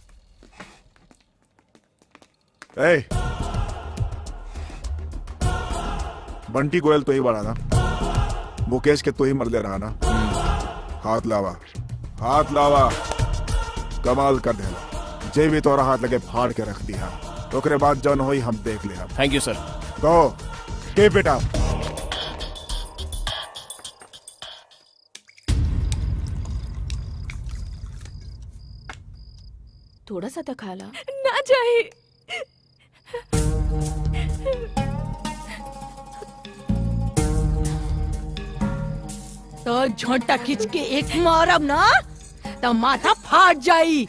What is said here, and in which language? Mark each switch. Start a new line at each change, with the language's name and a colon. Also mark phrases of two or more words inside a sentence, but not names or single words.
Bhojpuri: ए, बंटी गोयल तो ही बड़ा ना, मुकेश के तो ही मरले रहा ना। हाथ लावा, हाथ लावा। कमाल कर देला, जे भी तोरा हाथ लगे फाड़ के रख दिया। ओकरे बाद जन होई हम देख ले।
English: thank you sir. go keep it up.
Bhojpuri: थोड़ा सा तो खा ला। ना चाहिए। तो झोंटा खींच के एक मारब ना तो माथा फाट जाई।